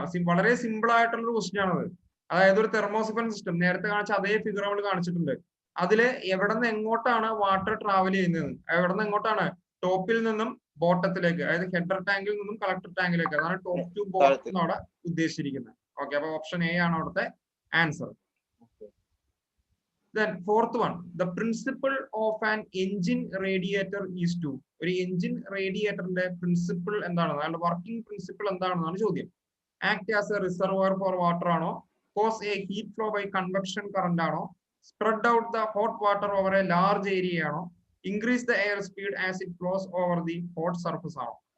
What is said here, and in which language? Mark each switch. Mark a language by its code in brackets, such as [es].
[ml] വളരെ സിമ്പിൾ ആയിട്ടുള്ള ഒരു ക്വസ്റ്റ്യൻ ആണത്. അതായത് ഒരു തെർമോസിഫൺ സിസ്റ്റം നേരത്തെ കാണിച്ച അതേ ഫിഗർ നമ്മൾ കാണിച്ചിട്ടുണ്ട്. അതില് എവിടെ നിന്ന് എങ്ങോട്ടാണ് വാട്ടർ ട്രാവൽ ചെയ്യുന്നത്, എവിടെ നിന്ന് എങ്ങോട്ടാണ്, ടോപ്പിൽ നിന്നും ബോട്ടത്തിലേക്ക്, അതായത് ഹെഡർ ടാങ്കിൽ നിന്നും കളക്ടർ ടാങ്കിലേക്ക്, അതാണ് ടോപ്പ് ടു ബോട്ടം എന്നവിടെ ഉദ്ദേശിച്ചിരിക്കുന്നത്. ഓക്കെ, അപ്പൊ ഓപ്ഷൻ എ ആണ് അവിടുത്തെ answer. [en] Then fourth one, the principle of an engine radiator is to. [ml] ഒരു എഞ്ചിൻ റേഡിയേറ്ററിന്റെ പ്രിൻസിപ്പിൾ എന്താണെന്ന്, അയാളുടെ വർക്കിംഗ് പ്രിൻസിപ്പിൾ എന്താണെന്നാണ് ചോദ്യം. [en] Act as a reservoir for water ആണോ, cause a heat flow by convection current ആണോ, spread out the hot water over a large area ആണോ, increase the air speed as it flows over the hot surface ആണോ?